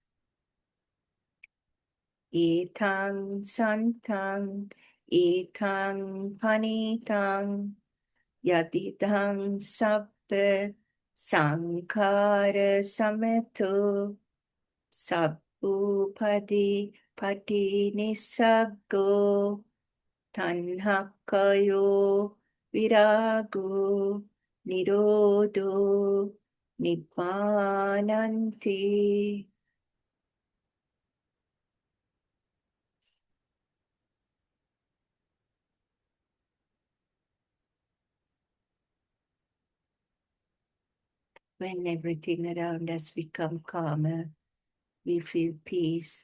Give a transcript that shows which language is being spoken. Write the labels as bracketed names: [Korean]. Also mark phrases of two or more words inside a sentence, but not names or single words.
[Pali] Etang santang, etang panitang, yadidang sabba sankara sameto, sabbupadi pati nisaggo, tanhakkayo virago nirodho nibbānanti. [English] When everything around us becomes calmer, we feel peace.